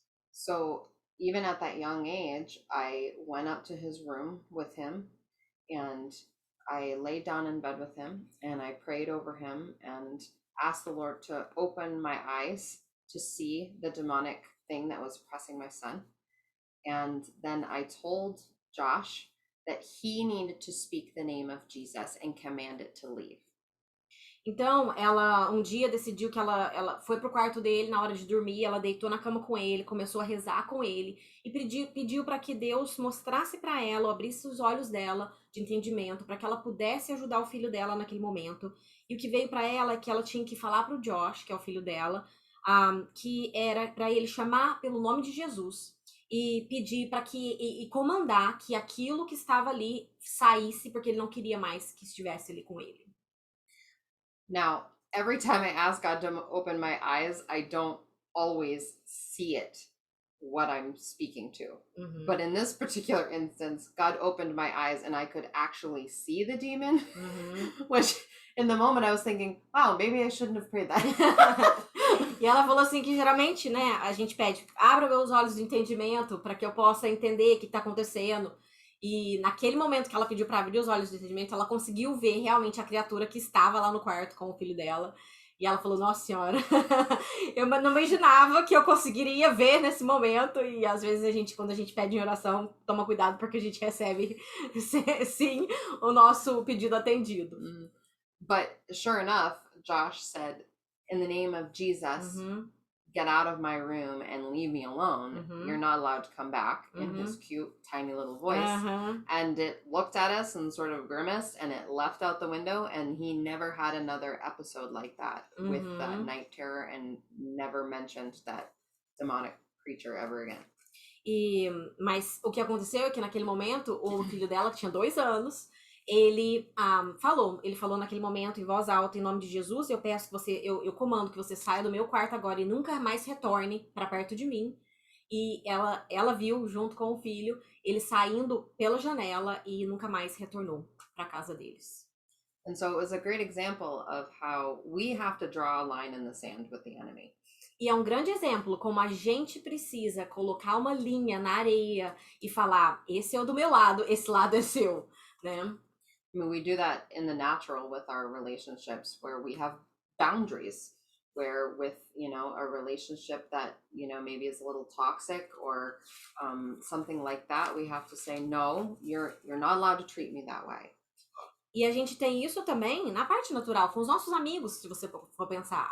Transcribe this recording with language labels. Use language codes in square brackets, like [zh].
[en] So even at that young age, I went up to his room with him, and I laid down in bed with him, and I prayed over him and asked the Lord to open my eyes to see the demonic thing that was oppressing my son. And then I told Josh that he needed to speak the name of Jesus and command it to leave. [pt] Então, ela um dia decidiu que ela foi pro quarto dele na hora de dormir, ela deitou na cama com ele, começou a rezar com ele e pediu para que Deus mostrasse para ela, abrisse os olhos dela de entendimento, para que ela pudesse ajudar o filho dela naquele momento. E o que veio para ela é que ela tinha que falar pro Josh, que é o filho dela, que era para ele chamar pelo nome de Jesus e pedir para e comandar que aquilo que estava ali saísse, porque ele não queria mais que estivesse ali com ele. [en] Now, every time I ask God to open my eyes, I don't always see it, what I'm speaking to. Uhum. But in this particular instance, God opened my eyes and I could actually see the demon, which in the moment I was thinking, wow, maybe I shouldn't have prayed that. [pt] E ela falou assim que geralmente, né, a gente pede, abra meus olhos de entendimento para que eu possa entender o que está acontecendo. E naquele momento que ela pediu para abrir os olhos de entendimento, ela conseguiu ver realmente a criatura que estava lá no quarto com o filho dela. E ela falou, nossa senhora, eu não imaginava que eu conseguiria ver nesse momento. E às vezes quando a gente pede em oração, toma cuidado porque a gente recebe, sim, o nosso pedido atendido. [en] But sure enough, Josh said, in the name of Jesus, get out of my room and leave me alone. You're not allowed to come back, in his cute, tiny little voice. And it looked at us and sort of grimaced, and it left out the window, and he never had another episode like that with that night terror and never mentioned that demonic creature ever again. [pt] Mas o que aconteceu é que naquele momento, o filho dela, que tinha 2 anos, ele falou naquele momento em voz alta, em nome de Jesus, eu peço que eu comando que você saia do meu quarto agora e nunca mais retorne para perto de mim. E ela viu, junto com o filho, ele saindo pela janela e nunca mais retornou para casa deles. [en] And so it was a great example of how we have to draw a line in the sand with the enemy. [pt] E é um grande exemplo como a gente precisa colocar uma linha na areia e falar, esse é o do meu lado, esse lado é seu, né? [en] I mean, we do that in the natural with our relationships where we have boundaries. Where with a relationship that maybe is a little toxic or something like that, we have to say no. You're not allowed to treat me that way. [pt] E a gente tem isso também na parte natural, com os nossos amigos, se você for pensar.